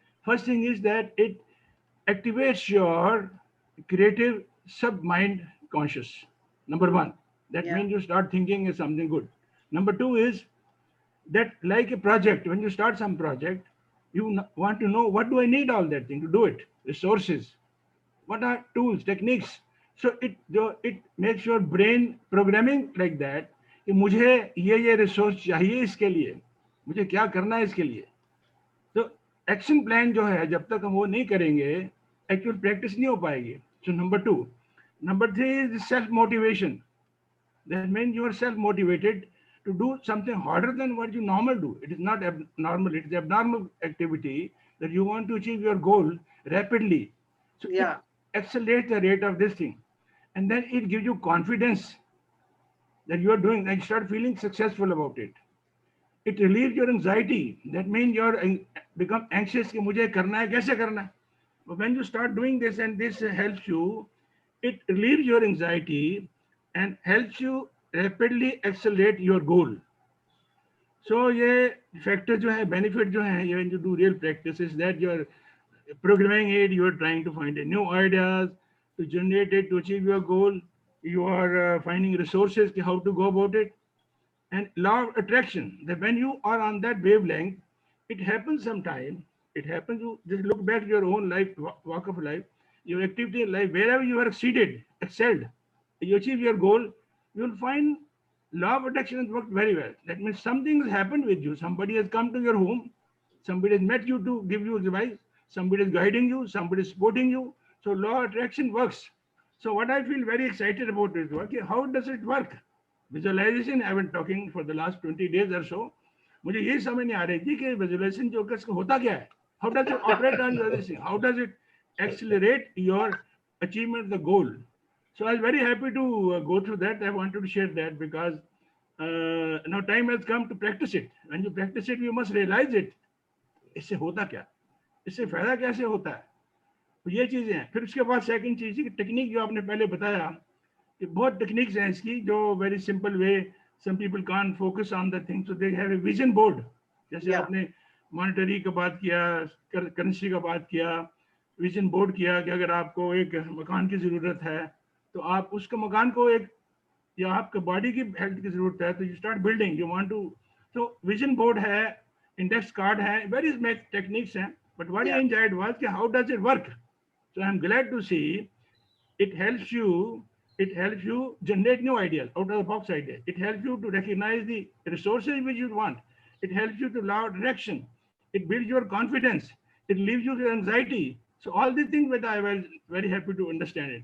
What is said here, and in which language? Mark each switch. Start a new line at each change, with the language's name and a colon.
English: First thing is that it activates your creative sub-mind conscious. Number one. That means you start thinking is something good. Number two is that, like a project, when you start some project, you want to know, what do I need all that thing to do it? Resources. What are tools, techniques? So it makes your brain programming like that,
Hindi: कि मुझे ये resource चाहिए इसके लिए, मुझे क्या करना है इसके लिए. तो action plan जो है, जब तक हम वो नहीं करेंगे, actual practice नहीं हो पाएगी.
English: So number two. Number three is self-motivation. That means you are self-motivated to do something harder than what you normally do. It is not abnormal, it is abnormal activity that you want to achieve your goal rapidly. So accelerate the rate of this thing. And then it gives you confidence that you are doing, and you start feeling successful about it. It relieves your anxiety. That means you become anxious
Hindi: कि मुझे करना है, कैसे करना है.
English: But when you start doing this and this helps you, it relieves your anxiety and helps you rapidly accelerate your goal. So ये factor जो है, benefit जो है, when you do real practice is that you are programming it, you are trying to find new ideas to generate it, to achieve your goal. You are finding resources to how to go about it. And law of attraction, that when you are on that wavelength, it happens sometime. It happens, you just look back to your own life, walk of life, your activity in life, wherever you are excelled, you achieve your goal, you will find law of attraction has worked very well. That means something has happened with you. Somebody has come to your home, somebody has met you to give you advice, somebody is guiding you, somebody is supporting you. So law of attraction works. So what I feel very excited about is work. How does it work? Visualization, I've been talking for the last 20 days or so.
Hindi: मुझे ये समझ नहीं आ रही थी कि visualization जो कसम होता क्या है?
English: How does it operate on visualization? How does it accelerate your achievement of the goal? So I was very happy to go through that. I wanted to share that because now time has come to practice it. When you practice it, you must realize it.
Hindi: इससे होता क्या? इससे फायदा कैसे होता है? तो ये चीजें हैं. फिर उसके बाद सेकंड चीज की टेक्निक जो आपने पहले बताया कि बहुत टेक्निक्स हैं इसकी जो
English: Very simple way. Some people can't focus on the thing, so they have a vision board.
Hindi: जैसे आपने मॉनेटरी का बात किया, करेंसी का बात किया, विजन बोर्ड किया कि अगर आपको एक मकान की जरूरत है तो आप उसके मकान को एक, या आपके बॉडी की हेल्थ की जरूरत है तो
English: You start building, you want to.
Hindi: तो विजन बोर्ड है, इंडेक्स कार्ड है, वेरी टेक्निक्स हैं.
English: But what I enjoyed was कि how does it work. So I am glad to see it helps you generate new ideas, out of the box ideas. It helps you to recognize the resources which you want. It helps you to allow direction. It builds your confidence. It relieves you your anxiety. So all these things that I was very happy to understand it.